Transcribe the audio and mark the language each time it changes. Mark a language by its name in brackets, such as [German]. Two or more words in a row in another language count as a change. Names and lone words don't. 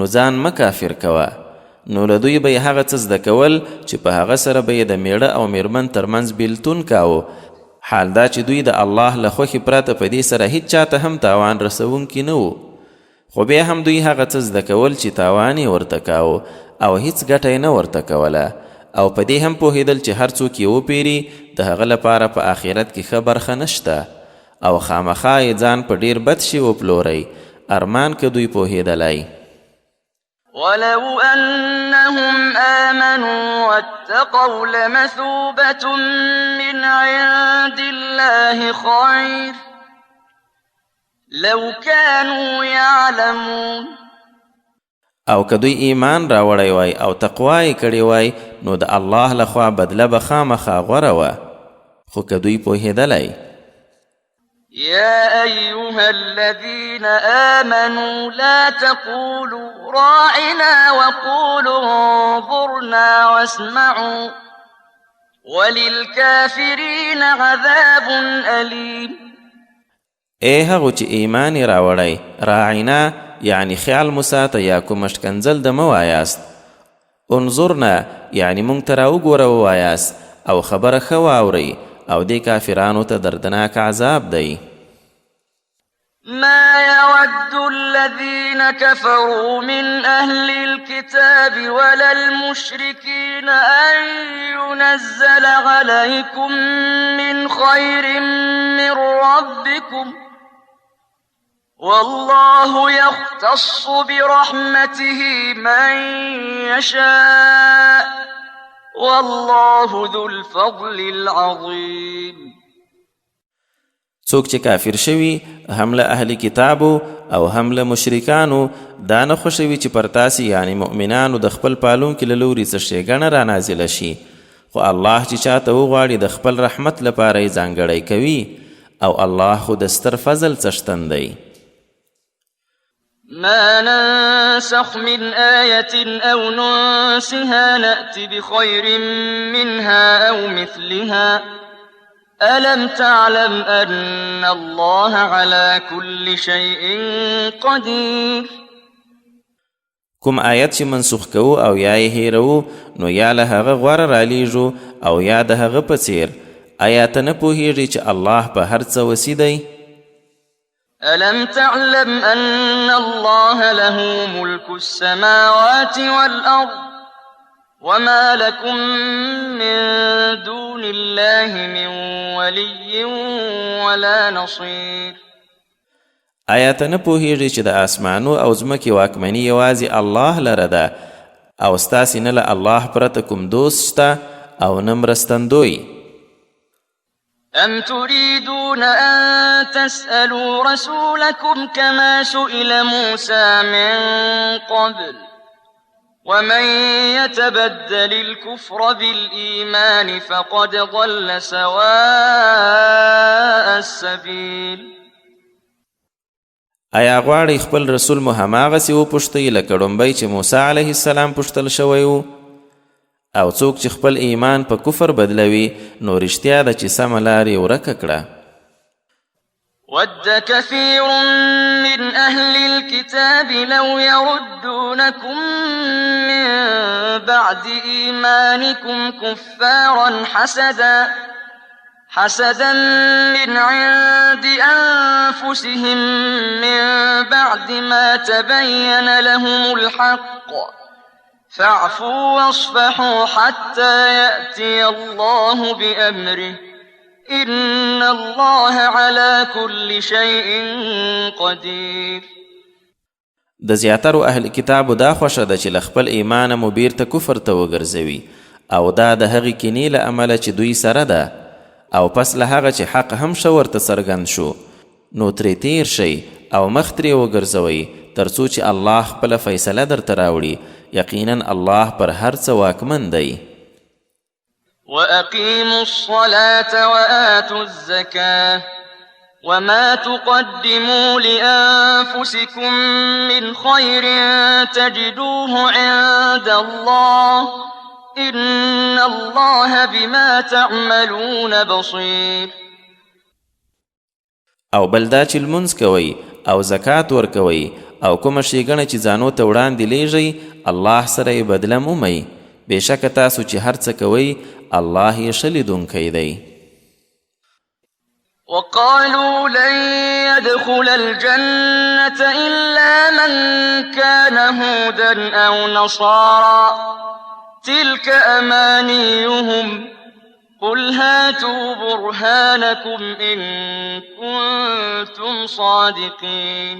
[Pashto] ځان مه کافر کوه نو له دوی به یې هغه څه زده کول چې په هغه سره به یې د میړه او میرمن ترمنځ بیلتون کاوه حال دا چې دوی د الله له خوښې پرته په دې سره هیڅ چاته هم تاوان رسونکي نه وو خو بیا هم دوی هغه څه زده کول چې تاوان یې ورته کاوه او هیڅ ګټه یې نه ورته کوله او په دې هم پوهېدل چې هر څوک یې وپیري د هغه لپاره په آخرت کې ښه برخه نشته او خامخا یې ځان په ډیر بد شي وپلوری ارمان که دوی پوهېدلی. [Arabic] ولو أنهم آمنوا واتقوا لمثوبة من عند الله خير لو كانوا يعلمون. [Pashto] او که دوی ایمان راوړی وای او تقوا یې کړې وای نو د الله لخوا بدله به خامخا غوره وه خو که دوی پوهېدلی [Arabic] يا أيها الذين آمنوا لا تقولوا راعنا وقولوا انظرنا واسمعوا وللكافرين عذاب أليم. [Pashto] هغو چې ایمان یې راوړی راعنا یعنی خیال مساته یا کوم شکنځل د مه وایاست انظرنا یعنی مونږ ته راوګوره ووایاست او خبره ښه واورئ او دې کافرانو ته دردناک عذاب دی. [Arabic] ما يود الذين كفروا من أهل الكتاب ولا المشركين أن ينزل عليكم من خير من ربكم والله يختص برحمته من يشاء والله ذو الفضل العظيم. [Pashto] څوک چې کافر شوي هم له اهل کتابو او هم له مشرکانو دا نه خوښوي چې پر تاسې یعنی مؤمنانو د خپل پالونکي له لوري څه ښېګڼه رانازله شي خو الله چې چاته وغواړي د خپل رحمت لپاره یې ځانګړی کوي او الله خو د ستر فضل څښتن دی. [Arabic] ما ننسخ من آية أو ننسها نأت بخير منها أو مثلها ألم تعلم أن الله على كل شيء قدير. [Pashto] کوم آیت چې منسوخ کوو او یا یې هیرو نو یا له هغه غوره رالیږو او یا د هغه په څیر آیا ته نه پوهیږي چې الله په هر څه وسي دی؟ [Arabic] ألم تعلم أن الله له ملك السماوات والأرض وما لكم من دون الله من ولي ولا نصير. [Pashto] آیا ته نه پوهیږي چې د آسمانو او ځمکې واکمني یوازې الله لره ده او ستاسې نه له الله پرته کوم دوست شته او نه مرستندوی؟ [Arabic] أم تريدون أن تسألوا رسولكم كما سئل موسى من قبل ومن يتبدل الكفر بالإيمان فقد ضل سواء السبيل. [Pashto] آیا غواړئ خپل رسول مو هماغسې وپوښتئ لکه ډومبی چې موسی [Arabic] علیه السلام [Pashto] پوښتل شوی و؟ او څوک چې خپل ایمان په کفر بدلوي نو رښتیا ده چې سمه لار یې ورکه کړه. [Arabic] ود كثير من أهل الكتاب لو يردونكم من بعد إيمانكم كفارا حسدا من عند أنفسهم من بعد ما تبين لهم الحق فاعفوا واصفحوا حتى يأتي الله بأمره إن الله على كل شيء قدير. [Pashto] د زیاترو اهل کتابو دا خوښه ده چې له خپل ایمانه مو بیرته کفر ته وګرځوي او دا د هغې کینې له امله چې دوی سره ده او پس له هغه چې حق هم ښه ورته څرګند شو نو ترې تیر شئ او مخ ترې وګرځوئ تر څو چې الله خپله فیصله درته راوړي. یقینا الله پر هر څه واکمن دی. [Arabic] وأقيموا الصلاة وآتوا الزكاة وما تقدموا لأنفسكم من خير تجدوه عند الله إن الله بما تعملون بصير. [Pashto] او بلدا چې لمونځ کوئ او زکات ورکوئ او کومه ښېګڼه چې ځانو ته وړاندې لیږئ الله سره یې بدله مومئ بېشکه تاسو چې هر څه کوئ الله یې ښه لیدونکی دی. [Arabic] وقالوا لن يدخل الجنة إلا من كان هودا أو نصارى تلك أمانيهم قل هاتوا برهانكم إن كنتم صادقين.